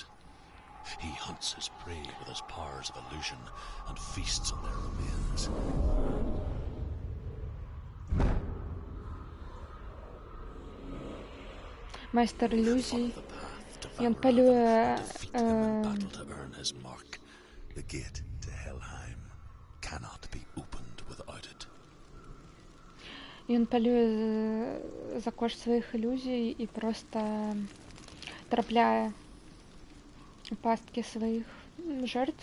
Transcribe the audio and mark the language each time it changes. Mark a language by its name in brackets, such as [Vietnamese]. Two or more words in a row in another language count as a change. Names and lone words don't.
[English] He hunts his prey with his powers of illusion and feasts on their remains. [Belarusian] майстар ілюзій. [English] The path to [Belarusian] Ён [English] Valravan [Belarusian] палюе [English] and defeat him in battle to earn his mark. The gate to Helheim cannot be opened without it. [Belarusian] Ён палюе за кошт сваіх ілюзій і проста трапляе у пасткі сваіх жертв.